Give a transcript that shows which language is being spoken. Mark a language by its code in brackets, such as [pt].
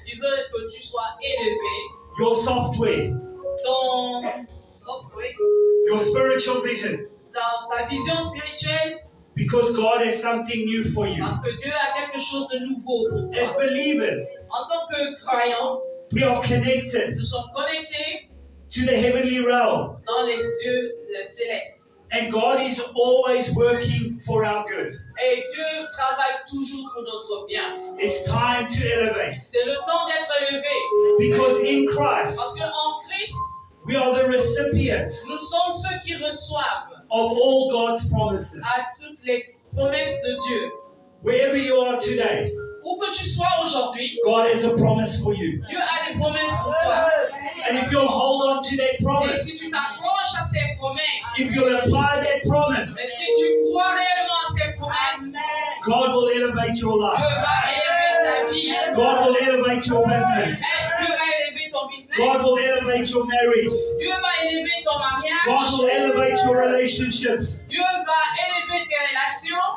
[fr] Il veut que tu sois élevé [en] your software, [fr] dans software, [en] your spiritual vision, [fr] dans ta vision spirituelle, [en] because God has something new for you. [fr] parce que Dieu a quelque chose de nouveau pour [en] As [fr] toi. [en] believers, [fr] En tant que croyants, [en] we are connected [fr] nous sommes connectés [en] to the heavenly realm, [fr] dans les cieux célestes. [en] and God is always working for our good. [fr] Et Dieu travaille toujours pour notre bien. [en] It's time to elevate, [fr] C'est le temps d'être élevé. [en] because in Christ, [fr] Parce qu'en Christ, [en] we are the recipients [fr] nous sommes ceux qui reçoivent [en] of all God's promises. [fr] à toutes les promesses de Dieu. [en] Wherever you are today, [fr] Où que tu sois aujourd'hui, [en] God has a promise for you. [fr] Dieu a des promesses pour toi. [en] And if you'll hold on to that [fr] Et [en] promise, [fr] si tu t'accroches à ces promesses, [en] if you'll apply that promise, [fr] et si tu crois réellement à ces promesses, [en] God will elevate your [fr] Dieu [en] life. [fr] va élever ta vie. [en] God will elevate your business. [fr] Dieu va élever ton business. [en] God will elevate your marriage. [fr] Dieu va élever ton mariage. [en] God will elevate your relationships. [fr] Dieu va élever tes relations.